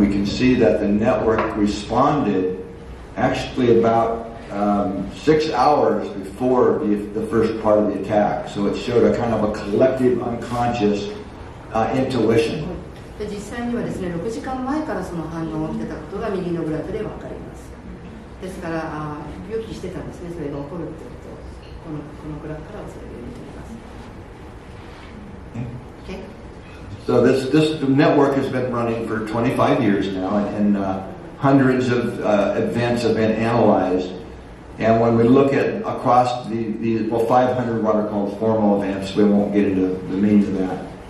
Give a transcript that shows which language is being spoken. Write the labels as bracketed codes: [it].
[en] We can see that the network responded actually about 6 hours before the first part of the attack. So it showed a kind of a collective unconscious intuition. [ja] で実際にはですね、6時間前からその反応が起きてたことが右のグラフで分かります。ですから予期してたんですね、それが起こるってことをこのグラフからはそれを見ています。 [en] Okay. So this network has been running for 25 years now, and hundreds of events have been analyzed. And when we look at across the 500 what are called formal events, we won't get into the meaning of that.